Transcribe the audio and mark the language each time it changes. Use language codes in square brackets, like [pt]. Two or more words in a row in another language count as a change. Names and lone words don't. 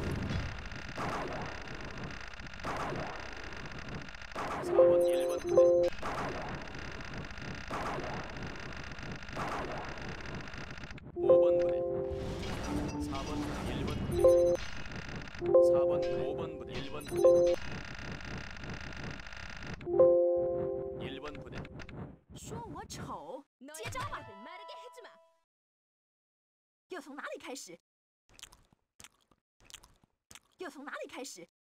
[ko] 4번, 1번 부대, 5번 부대, 4번 부대, 1번 부대, 4번 부대, 5번 부대, 1번 부대, 1번 부대. [zh] 说我丑，接招吧！要从哪里开始？要从哪里开始？